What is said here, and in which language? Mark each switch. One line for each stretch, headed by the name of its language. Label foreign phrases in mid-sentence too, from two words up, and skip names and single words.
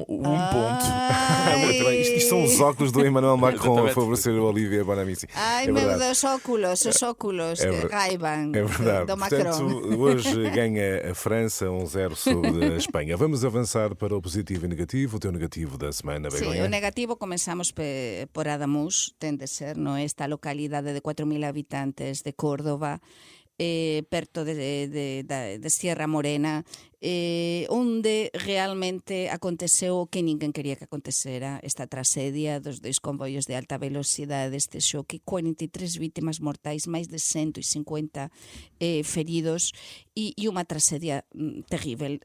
Portuguese: Muito ponto. bem. Isto são os óculos do Emmanuel Macron a Exatamente. favorecer o Olivia Bonamici. Ai, É meu verdade. Deus, os óculos É de ver- Ray-Ban É verdade. do Portanto, Macron. hoje ganha a França 1-0 sobre a Espanha. Vamos avançar para o positivo e negativo. O teu negativo da semana,
Galician: Sí,
Portuguese: Begonha.
Galician: o negativo comenzamos por Adamuz, ten de ser, no? Esta localidade de 4.000 habitantes de Córdoba, perto de Sierra Morena, onde realmente aconteceu o que ninguén quería que acontecera, esta tragedia dos dois convoios de alta velocidade, este choque, 43 vítimas mortais, máis de 150 feridos e unha tragedia terrível.